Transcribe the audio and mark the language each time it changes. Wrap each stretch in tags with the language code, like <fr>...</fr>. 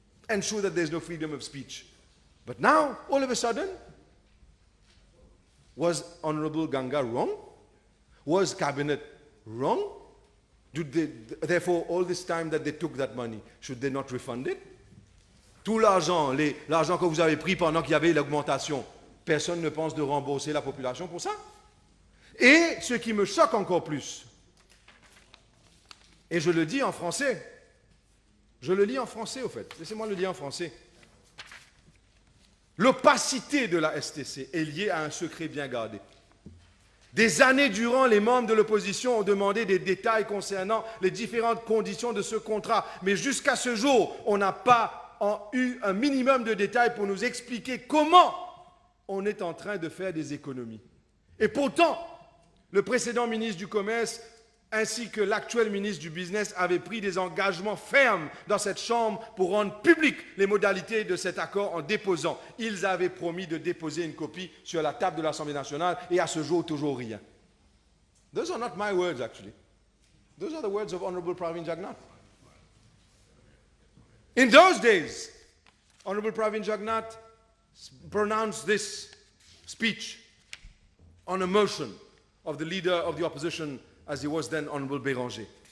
<en>Ensure that there's no freedom of speech. But now, all of a sudden, was Honorable Ganga wrong? Was Cabinet wrong? Therefore, all this time that they took that money, should they not refund it?</en> <fr>Tout l'argent, l'argent que vous avez pris pendant qu'il y avait l'augmentation, personne ne pense de rembourser la population pour ça? Et ce qui me choque encore plus, et je le dis en français, je le lis en français au fait, laissez-moi le lire en français. L'opacité de la STC est liée à un secret bien gardé. Des années durant, les membres de l'opposition ont demandé des détails concernant les différentes conditions de ce contrat. Mais jusqu'à ce jour, on n'a pas eu un minimum de détails pour nous expliquer comment on est en train de faire des économies. Et pourtant, le précédent ministre du Commerce ainsi que l'actuel ministre du Business avaient pris des engagements fermes dans cette Chambre pour rendre publiques les modalités de cet accord en déposant. Ils avaient promis de déposer une copie sur la table de l'Assemblée nationale et à ce jour, toujours rien.</fr> <en>Those are not my words, actually. Those are the words of Honorable Pravin Jagnnath. In those days, Honorable Pravin Jagnnath pronounced this speech on a motion of the leader of the opposition, as he was then Honorable Béranger.</en>